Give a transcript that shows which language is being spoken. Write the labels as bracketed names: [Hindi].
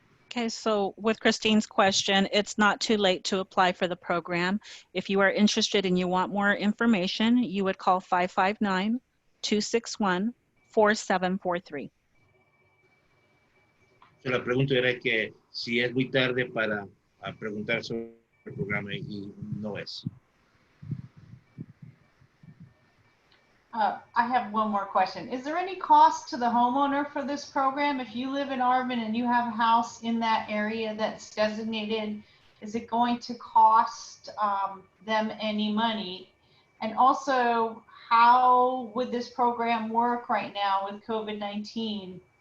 [English] Okay, so with Christine's question, it's not too late to apply for the program. If you are interested and you want more information, you would call 559-261-4743. [Spanish] So la pregunta era que si es muy tarde para preguntar sobre el programa y no es. [English] I have one more question. Is there any cost to the homeowner for this program? If you live in Arvin and you have a house in that area that's designated, is it going to cost them any money? And also, how would this program work right now with COVID-19?